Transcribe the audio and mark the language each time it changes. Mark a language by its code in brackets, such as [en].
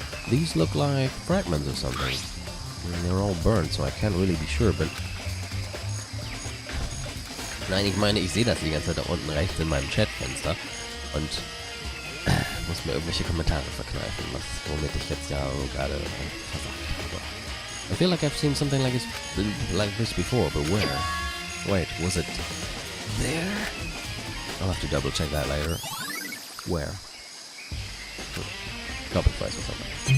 [en] These look like fragments of something. They're all burnt, so I can't really be sure, but... [de] Nein, ich meine, ich sehe das die ganze Zeit da unten rechts in meinem Chatfenster und muss mir irgendwelche Kommentare verkneifen, womit ich jetzt ja gerade versagt habe. [en] I feel like I've seen something like this before, but where? Wait, was it there? I'll have to double check that later. Where? Copy flies or something.